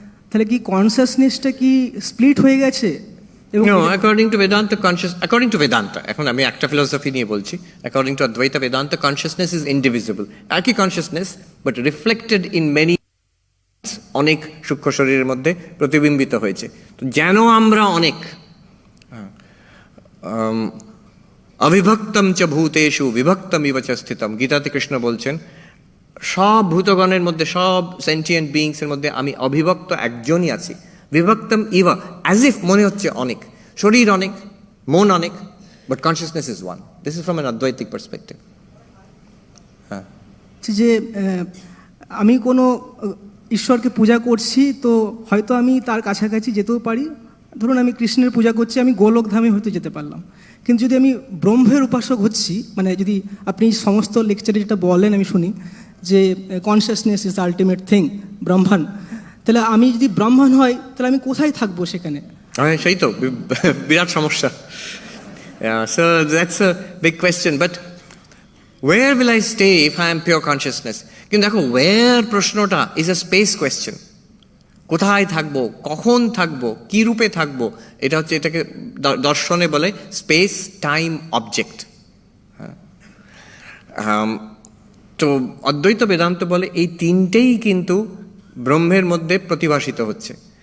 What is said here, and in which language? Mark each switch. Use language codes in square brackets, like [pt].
[bn] তাহলে কি কনসাসনেসটা কি স্প্লিট হয়ে গেছে? এবং [en] No, according to Vedanta, [bn] এখন আমি একটা ফিলোসফি নিয়ে বলছি, [en] according to Advaita Vedanta, consciousness is indivisible. [bn] একই consciousness, [en] but reflected in many, [bn] অনেক সূক্ষ্ম শরীরের মধ্যে প্রতিবিম্বিত হয়েছে। তো যেন আমরা অনেক, [sa] অবিভক্তম চ ভূতেষু বিভক্তম ইব চ স্থিতম, [bn] গীতাতে কৃষ্ণ বলছেন সব ভূতগণের মধ্যে, সব সেন্টিয়েন্ট বিইংসের মধ্যে আমি অবিভক্ত একজনই আছি। [sa] বিভক্তম ইভ, [bn] অ্যাজ ইফ মনে হচ্ছে অনেক, শরীর অনেক, মন অনেক, [en] But consciousness is one. This is from an আদ্বৈতিক perspective. [bn] হ্যাঁ, যে আমি কোনো ঈশ্বরকে পূজা করছি, তো হয়তো আমি তার কাছাকাছি যেতেও পারি। ধরুন আমি কৃষ্ণের পূজা করছি, আমি গোলকধামে হয়তো যেতে পারলাম। কিন্তু যদি আমি ব্রহ্মের উপাসক হচ্ছি, মানে যদি আপনি সমস্ত লেকচারে যেটা বলেন আমি শুনি যে [en] consciousness is ultimate thing, [bn] ব্রহ্মাণ, তাহলে আমি যদি ব্রহ্মাণ হয় তাহলে আমি কোথায় থাকবো সেখানে? সেই তো বিরাট সমস্যা। [en] So that's a big question, but where will I stay if I am pure consciousness? [bn] কিন্তু দেখো, where প্রশ্নটা [en] Is a space question. [bn] কোথায় থাকবো, কখন থাকবো, কি রূপে থাকবো, এটা হচ্ছে, এটাকে দর্শনে বলে স্পেস টাইম অবজেক্ট। তো অদ্বৈত বেদান্ত বলে এই তিনটেই কিন্তু ব্রহ্মের মধ্যে প্রতিভাসিত হচ্ছে।